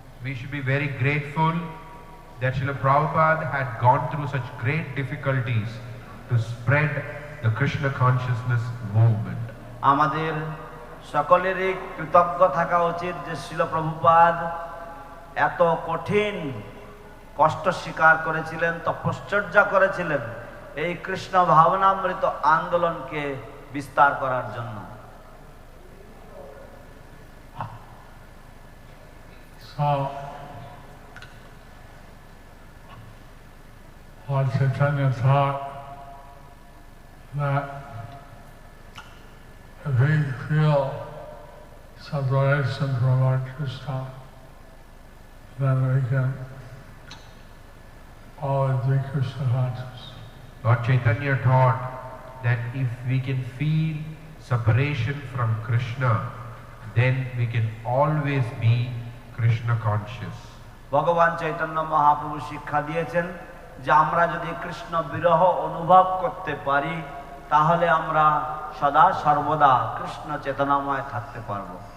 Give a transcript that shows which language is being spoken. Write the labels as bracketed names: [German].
[English] We should be very grateful that Srila Prabhupada had gone through such great difficulties to spread the Krishna consciousness movement. [Bangla] আমাদের সকলেরই কৃতজ্ঞ থাকা উচিত যে শ্রীল প্রভুপাদ এত কঠিন কষ্ট স্বীকার করেছিলেন, তপশ্চর্যা করেছিলেন এই কৃষ্ণ ভাবনামৃত আন্দোলনকে বিস্তার করার জন্য। [English] So, Lord Chaitanya taught that if we feel separation from our Krishna, then we can always be Krishna conscious. Lord Chaitanya taught that if we can feel separation from Krishna, then we can always be Krishna conscious. [Bangla] ভগবান চৈতন্য মহাপ্রভু শিক্ষা দিয়েছেন যে আমরা যদি কৃষ্ণ বিরহ অনুভব করতে পারি তাহলে আমরা সদা সর্বদা কৃষ্ণ চেতনাময় থাকতে পারব।